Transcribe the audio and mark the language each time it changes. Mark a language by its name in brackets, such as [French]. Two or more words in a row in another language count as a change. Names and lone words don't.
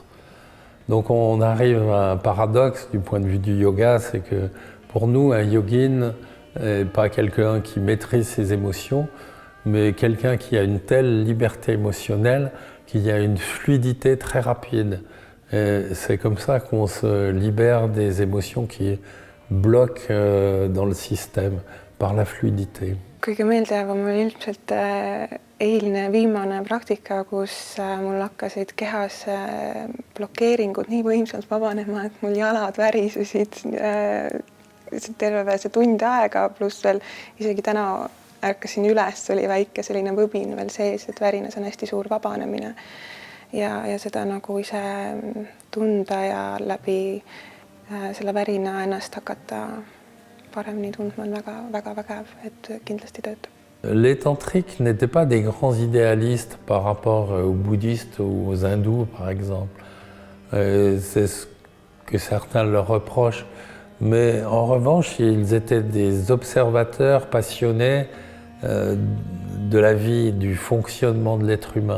[French] Donc on arrive à un paradoxe du point de vue du yoga, c'est que pour nous, un yogin n'est pas quelqu'un qui maîtrise ses émotions, mais quelqu'un qui a une telle liberté émotionnelle qu'il y a une fluidité très rapide. Et c'est comme ça qu'on se libère des émotions qui bloquent dans le système, par la fluidité. [Estonian] Kõige meeldejäävam oli ilmselt eilne viimane praktika, kus mul hakkasid kehas blokeeringud nii võimsalt vabanema, et mul jalad värisesid terve see tund aega, pluss veel isegi täna ärkasin üles, oli väike selline võbin veel sees, et värinas on hästi suur vabanemine ja seda nagu ise tunda ja läbi selle värina ennast hakata paremini tundma on väga vägev, et kindlasti töötab. [French] Les tantriques n'étaient pas des grands idéalistes par rapport aux bouddhistes ou aux hindous, par exemple. C'est ce que certains leur reprochent. Mais en revanche, ils étaient des observateurs passionnés de la vie, du fonctionnement de l'être humain.